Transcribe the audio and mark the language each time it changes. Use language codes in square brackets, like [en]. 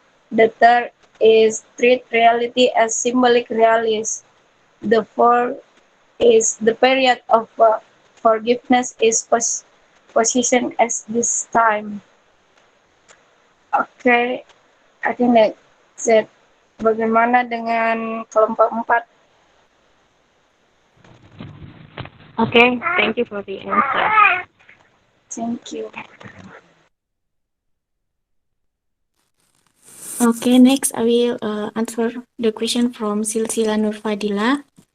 [en] The third is treat reality as symbolic realities. The fourth is the period of forgiveness is positioned as this time. Okay, I think that's it. [id] Bagaimana dengan kelompok 4? [en] Okay, thank you for the answer. Thank you. Okay, next I will answer the question from Silsila Nurfadila.